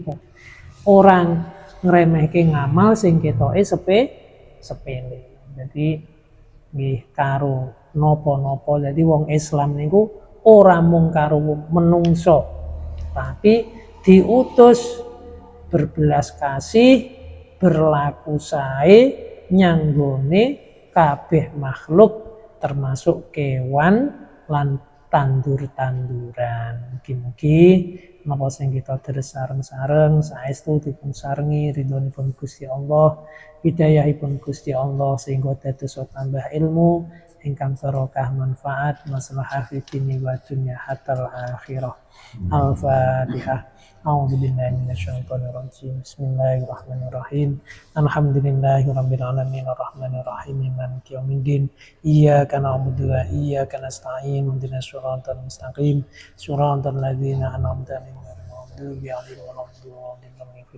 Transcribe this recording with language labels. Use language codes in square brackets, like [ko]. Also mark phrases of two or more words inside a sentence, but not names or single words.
[jv] Ora ngremehke ngamal sing ketoke sepele. Jadi nggih karo napa-napa. Jadi wong Islam niku ora mung karo menungso, tapi diutus berbelas kasih, berlaku sae nyanggone kabeh makhluk termasuk kewan lan tandur-tanduran. Mugi-mugi napa sing kita deres sareng-sareng saestu dipun sarengi ridhonipun Gusti Allah, hidayahipun Gusti Allah sehingga dados tambah ilmu ingkang barokah manfaat maslahah [ar] في الدين والدنيا حتى الآخرة. [jv] Al-Fatihah. [ar] أعوذ بالله من الشيطان الرجيم. بسم الله الرحمن الرحيم. الحمد لله رب العالمين الرحمن الرحيم مالك يوم الدين. إياك نعبد وإياك نستعين. اهدنا الصراط المستقيم. صراط الذين أنعمت عليهم غير المغضوب عليهم ولا الضالين.